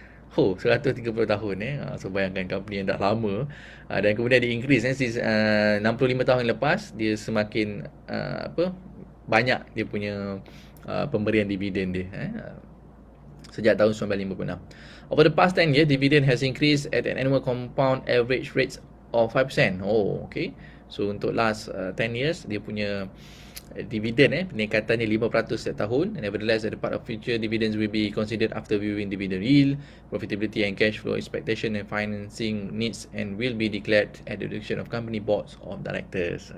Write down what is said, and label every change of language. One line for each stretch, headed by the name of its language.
Malay: 130 tahun so bayangkan company yang dah lama dan kemudian dia increase since 65 tahun lepas dia semakin banyak dia punya pemberian dividen dia sejak tahun 1956.
English: Over the past 10 years, dividend has increased at an annual compound average rate of 5%. Okay.
Malay: So untuk
English: last 10 years
Malay: dia punya dividen peningkatannya 5% setiap tahun.
English: Nevertheless, the part of future dividends will be considered after viewing dividend yield, profitability and cash flow expectation and financing needs, and will be declared at the direction of company boards of directors.